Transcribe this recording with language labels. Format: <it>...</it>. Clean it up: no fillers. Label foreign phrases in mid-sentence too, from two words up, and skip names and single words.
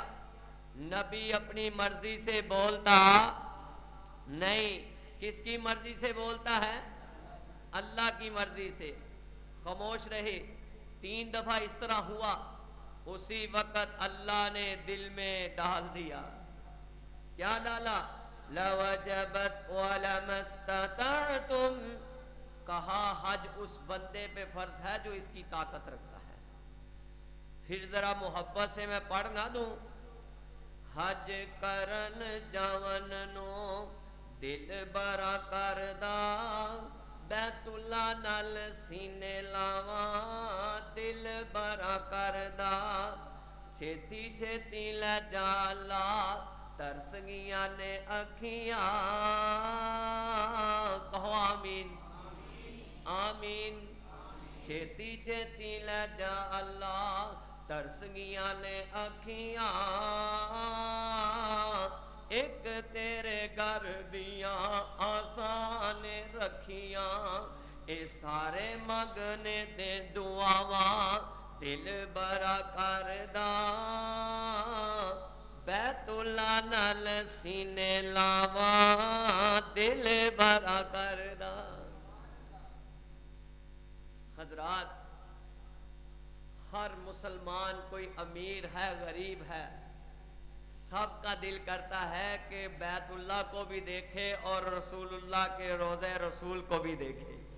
<ur>نبی اپنی مرضی سے بولتا نہیں، کس کی مرضی سے بولتا ہے؟ اللہ کی مرضی سے۔ خاموش رہے۔ 3 دفعہ اس طرح ہوا، اسی وقت اللہ نے دل میں ڈال دیا۔ کیا ڈالا؟</ur> <ar>لَوَجَبَتْ وَلَمَا اسْتَطَعْتُمْ،</ar> <ur>کہا حج اس بندے پہ فرض ہے جو اس کی طاقت رکھتا ہے۔</ur> <pa>پھر ذرا محبت سے میں پڑھ نہ دوں، حج کرن جاون نو دل برا کردہ، بیت اللہ نال سینے لاواں دل برا کردہ، چھیتی چھیتی لے جالا ترس گیاں نے اکھیاں، کہو آمین آمین۔ چھیتی چھیتی لے جا اللہ ترس گیاں نے اکھیاں، ایک تیرے گھر دیاں آسان رکھیاں، اے سارے مگنے دے دعاواں دل برا کردہ، بیت اللہ نال سینے لاواں دل برا کردہ۔</pa> <ur>حضرات، ہر مسلمان کوئی امیر ہے غریب ہے، سب کا دل کرتا ہے کہ بیت اللہ کو بھی دیکھے اور رسول اللہ کے روضہ رسول کو بھی دیکھے۔</ur>